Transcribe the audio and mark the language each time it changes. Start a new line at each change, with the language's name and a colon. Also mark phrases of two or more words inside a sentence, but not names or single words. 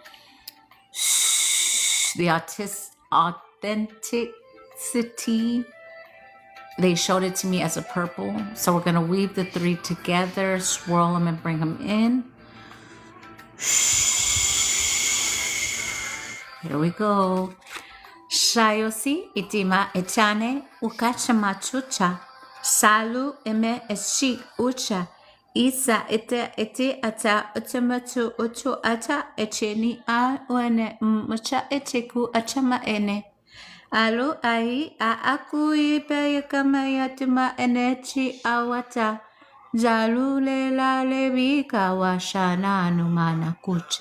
English: The authenticity, they showed it to me as a purple. So we're going to weave the 3 together, swirl them and bring them in. Here we go. Shayosi itima etane ukachamachucha. Salu eme eshik ucha. Isa ete ata utamatu utu ata echeni a uene mucha eteku achama ene. Alu ai a aku ipe yakama yatima enechi awata. Jalu lela lebika washana numana kuche.